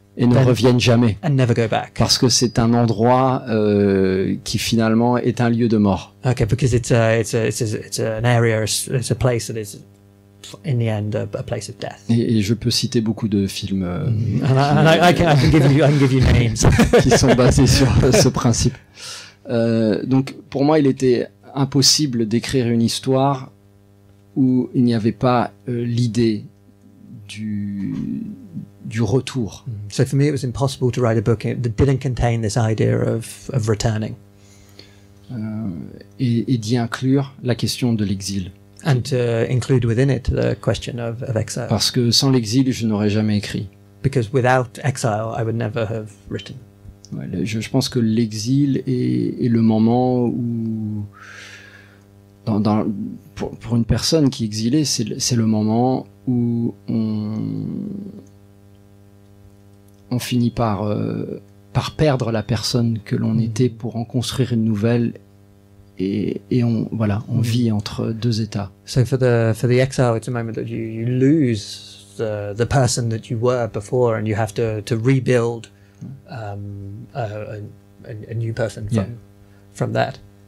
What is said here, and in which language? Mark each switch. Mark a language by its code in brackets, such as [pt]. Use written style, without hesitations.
[fr] et ne reviennent jamais. [en] And never go back. [fr] Parce que c'est un endroit qui finalement est un lieu de mort. [en] Okay, because it's an area, it's a place that is in the end a place of death. [fr] Et je peux citer beaucoup de films [en] I can give you names [fr] qui sont basés sur ce principe. Donc pour moi, il était impossible d'écrire une histoire où il n'y avait pas l'idée du retour. [en] So for me, it was impossible to write a book that didn't contain this idea of returning. [fr] Et d'y inclure la question de l'exil. [en] And to include within it the question of exile. [fr] Parce que sans l'exil, je n'aurais jamais écrit. [en] Because without exile, I would never have written. [fr] Ouais, je pense que l'exil est le moment où, pour une personne qui est exilée, c'est le moment où on finit par perdre la personne que l'on était pour en construire une nouvelle. Et on vit entre deux états. [en] So for the exile, it's a moment that you lose the person that you were before, and you have to rebuild a new person from that.